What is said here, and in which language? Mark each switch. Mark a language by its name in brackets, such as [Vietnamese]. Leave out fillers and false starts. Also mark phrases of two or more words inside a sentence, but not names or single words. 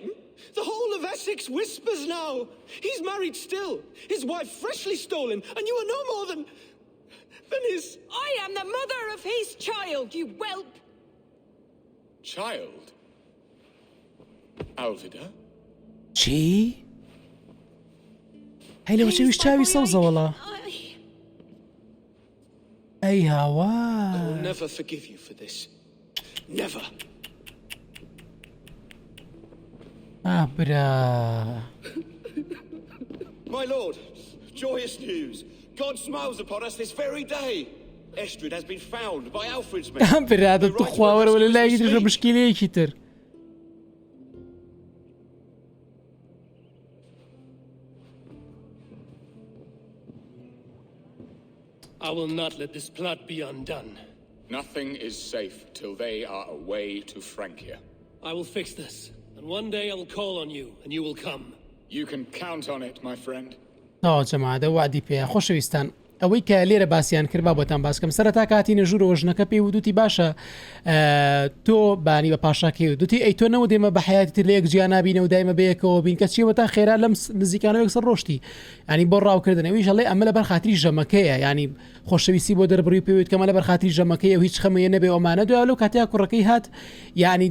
[English] The whole of Essex whispers now. He's married still, his wife freshly stolen, and you are no more than his... I am the mother of his child, you whelp! Child? Alvida? [Central Kurdish] چی؟ هەی لەوە چەویش چاوی سەوزەوەڵە ئەی هاوا [English] I will never forgive you for this. Never. [Central Kurdish] برا [English] My lord, joyous news. God smiles upon us this very day. Estrid has been found by Alfred's men. [Central Kurdish] برا دەتو خواوەرەوە لە لای ترژە مشکلەیەکی تر [English] I will not let this plot be undone. Nothing is safe till they are away to Francia. I will fix this. And one day I'll call on you, and you will come. You can count on it, my friend. [Central Kurdish] جەماعەتە وعدی پێیە. خۆشەویستان ئەوەی کە لێرە باسییان کرد با بۆتان باسکەم سەرەتا کاتینە ژوورەوە ژنەکە پێی ودوتی باشە تۆ بانی بە پاشاکەی ودوتی ئەی تۆ نەوە دێمە بە حیاتی تر لە یەک جیا نبینە و دایمە بەیەکەوە بین کە چیوەتان خێرا لەم نزیکانەوە یەکسەر ڕۆشتی ینی بۆ ڕاوکردنەوەیش ئەڵێ ئەمە لە بەر خاتری ژەمەکەیە ینی خۆشەویستی بۆ دەربڕی پێوێت کەمە لە بەر خاتری ژەمەکەی و هیچ خەمەیە نەبێ ئەمانە دوای لەو کاتیا کوڕەکەی هات ینی